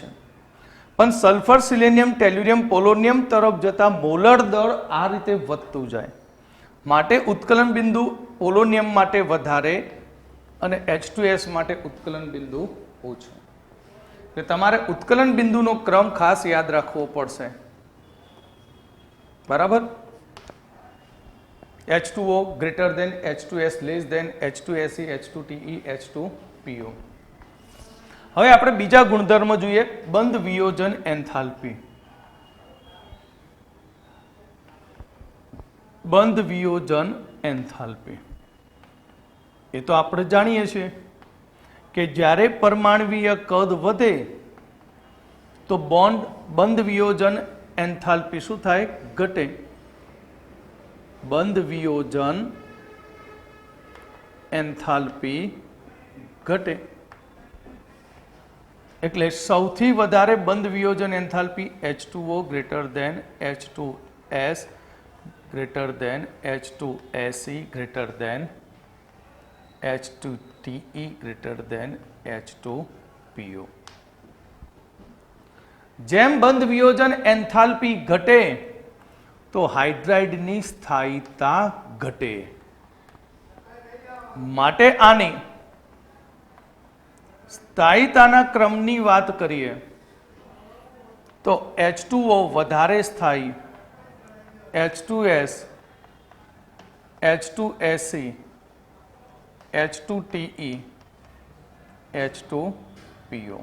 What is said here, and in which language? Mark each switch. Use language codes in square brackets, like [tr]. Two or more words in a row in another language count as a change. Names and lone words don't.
[gu] પણ સલ્ફર, સિલેનિયમ, ટેલ્યુરિયમ, પોલોનિયમ તરફ જતા મોલર દળ આ રીતે વધતું જાય. માટે ઉત્કલન બિંદુ પોલોનિયમ માટે વધારે અને H2S માટે ઉત્કલન બિંદુ ઓછું. એટલે તમારે ઉત્કલન બિંદુનો ક્રમ ખાસ યાદ રાખવો પડશે. બરાબર? [en] H2O greater than H2S, less than H2Se, H2Te, H2PO. [gu] હવે આપણે બીજા ગુણધર્મ જોઈએ, બંધ વિયોજન એન્થાલ્પી. બંધ વિયોજન એન્થાલ્પી એ તો આપણે જાણીએ છીએ કે જ્યારે પરમાણવીય કદ વધે તો બંધ વિયોજન એન્થાલ્પી શું થાય? ઘટે. બંધ વિયોજન એન્થાલ્પી ઘટે. એટલે સૌથી વધારે બંધ વિયોજન એન્થાલ્પી H2O [en] greater than H2S greater than H2Se greater than H2Te greater than H2PO. [gu] જેમ બંધ વિયોજન એન્થાલ્પી ઘટે તો હાઇડ્રાઇડની સ્થાયીતા ઘટે. માટે આની સ્થાયીતાના ક્રમની વાત કરીએ તો H2O વધારે સ્થાયી, H2S, H2Se, H2Te, H2PO.